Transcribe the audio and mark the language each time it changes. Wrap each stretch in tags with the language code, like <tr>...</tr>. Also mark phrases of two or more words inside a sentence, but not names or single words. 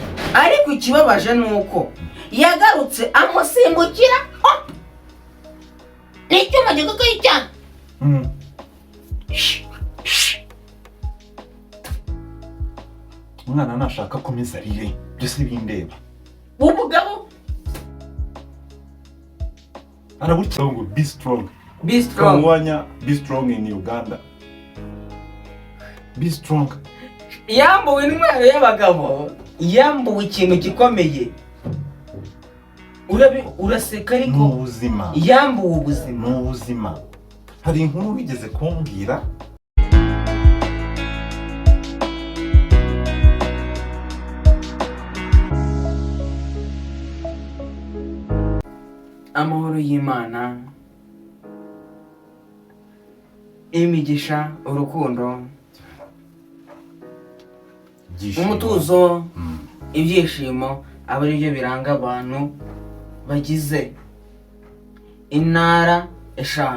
<rw>ariko ikibabaje nuko yagarutse amusimbukira n'icyuma gikakaye cyane umwana nashaka komeza arire byose bindeba umugabo arabukira ngo</rw> <en>be strong</en> <rw>Kamwanya</rw> <en>be strong in Uganda be strong</en> <rw>yambuwe intwaro y'abagabo yambuwe ikintu gikomeye uraseka ariko ubuzima yambuwe ubuzima n'ubuzima hari inkuru bigeze kumbwira amahoro y'Imana imigisha urukundo umutuzo ibyishimo aba ari byo biranga abantu bagize intara 5</rw>